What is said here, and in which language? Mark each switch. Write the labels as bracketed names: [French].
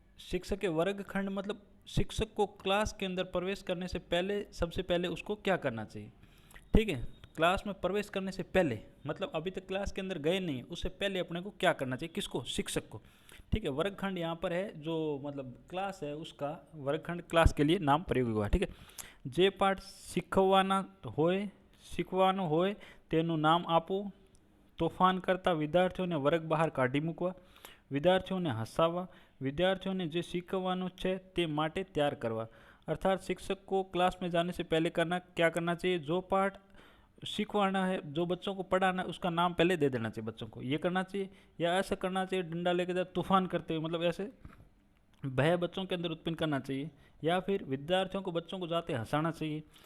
[Hindi] शिक्षक के वर्गखंड मतलब शिक्षक को क्लास के अंदर प्रवेश करने से पहले सबसे पहले उसको क्या करना चाहिए। ठीक है, क्लास में प्रवेश करने से पहले मतलब अभी तक क्लास के अंदर गए नहीं, उससे पहले अपने को क्या करना चाहिए, किसको, शिक्षक को। ठीक है, वर्गखंड यहाँ पर है जो मतलब क्लास है उसका वर्गखंड क्लास के लिए नाम प्रयोग हुआ। ठीक है, [Gujarati] जे पाठ શીખવાનો હોય તેનું નામ આપો, તોફાન કરતા વિદ્યાર્થીઓને વર્ગ બહાર કાઢી મૂકવા, વિદ્યાર્થીઓને હસાવવા, વિદ્યાર્થીઓને જે શીખવાનું છે તે માટે તૈયાર કરવા। [Hindi] अर्थात शिक्षक को क्लास में जाने से पहले क्या करना चाहिए, जो पाठ सीखवाना है, जो बच्चों को पढ़ाना है उसका नाम पहले दे देना चाहिए बच्चों को, ये करना चाहिए। या ऐसा करना चाहिए डंडा लेके जाए तूफान करते हुए, मतलब ऐसे भय बच्चों के अंदर उत्पन्न करना चाहिए, या फिर विद्यार्थियों को बच्चों को जाते हंसाना चाहिए।